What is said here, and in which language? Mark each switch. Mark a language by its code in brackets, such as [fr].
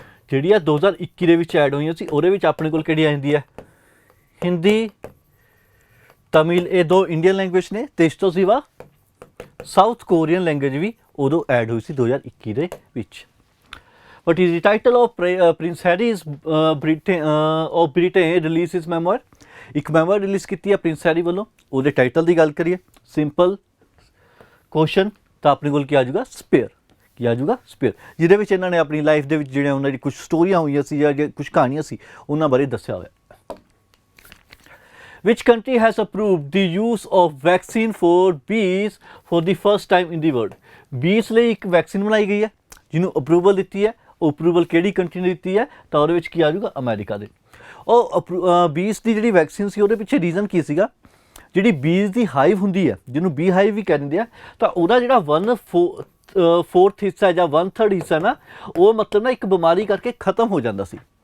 [pa] ਜਿਹੜੀਆਂ 2021 ਦੇ ਵਿੱਚ ਐਡ ਹੋਈਆਂ ਸੀ ਉਹਦੇ ਵਿੱਚ ਆਪਣੇ ਕੋਲ ਕਿਹੜੀ ਆ ਜਾਂਦੀ ਹੈ? ਹਿੰਦੀ, ਤਮਿਲ, ਇਹ ਦੋ ਇੰਡੀਅਨ ਲੈਂਗੁਏਜ ਨੇ ਅਤੇ ਇਸ ਤੋਂ ਸਿਵਾ ਸਾਊਥ ਕੋਰੀਅਨ ਲੈਂਗੁਏਜ ਵੀ ਉਦੋਂ ਐਡ ਹੋਈ ਸੀ 2021 ਦੇ ਵਿੱਚ। [en] What is the title of Prince Harry's Britain release his memoir? [pa] ਇੱਕ ਮੈਮੋਰ ਰਿਲੀਜ਼ ਕੀਤੀ ਹੈ ਪ੍ਰਿੰਸ ਹੈਰੀ ਵੱਲੋਂ। ਉਹਦੇ ਟਾਈਟਲ ਦੀ ਗੱਲ ਕਰੀਏ, ਸਿੰਪਲ ਕੁਐਸਚਨ, ਤਾਂ ਆਪਣੇ ਕੋਲ ਕੀ ਆ ਜਾਊਗਾ? ਸਪੇਅਰ। ਕੀ ਆ ਜਾਊਗਾ? ਸਪੇਅਰ, ਜਿਹਦੇ ਵਿੱਚ ਇਹਨਾਂ ਨੇ ਆਪਣੀ ਲਾਈਫ ਦੇ ਵਿੱਚ ਜਿਹੜੀਆਂ ਉਹਨਾਂ ਦੀ ਕੁਛ ਸਟੋਰੀਆਂ ਹੋਈਆਂ ਸੀ ਜਾਂ ਕੁਛ ਕਹਾਣੀਆਂ ਸੀ ਉਹਨਾਂ ਬਾਰੇ ਦੱਸਿਆ ਹੋਇਆ। [en] Which country has approved the use of vaccine for bees for the first time in the world? [pa] bees ਲਈ ਇੱਕ ਵੈਕਸੀਨ ਬਣਾਈ ਗਈ ਹੈ ਜਿਹਨੂੰ ਅਪਰੂਵਲ ਦਿੱਤੀ ਹੈ। ਉਹ ਅਪਰੂਵਲ ਕਿਹੜੀ ਕੰਟਰੀ ਨੇ ਦਿੱਤੀ ਹੈ? ਤਾਂ ਉਹਦੇ ਵਿੱਚ ਕੀ ਆ ਜਾਊਗਾ? ਅਮਰੀਕਾ ਦੇ। ਉਹ ਬੀਜ਼ ਦੀ ਜਿਹੜੀ ਵੈਕਸੀਨ ਸੀ ਉਹਦੇ ਪਿੱਛੇ ਰੀਜ਼ਨ ਕੀ ਸੀਗਾ? ਜਿਹੜੀ ਬੀਜ਼ ਦੀ ਹਾਈਵ ਹੁੰਦੀ ਹੈ ਜਿਹਨੂੰ ਬੀ ਹਾਈਵ ਵੀ ਕਹਿੰਦੇ ਆ, ਤਾਂ ਉਹਦਾ ਜਿਹੜਾ 1/4 ਹਿੱਸਾ ਜਾਂ 1/3 ਹਿੱਸਾ ਨਾ ਉਹ ਮਤਲਬ ਨਾ ਇੱਕ ਬਿਮਾਰੀ ਕਰਕੇ ਖਤਮ ਹੋ ਜਾਂਦਾ ਸੀ।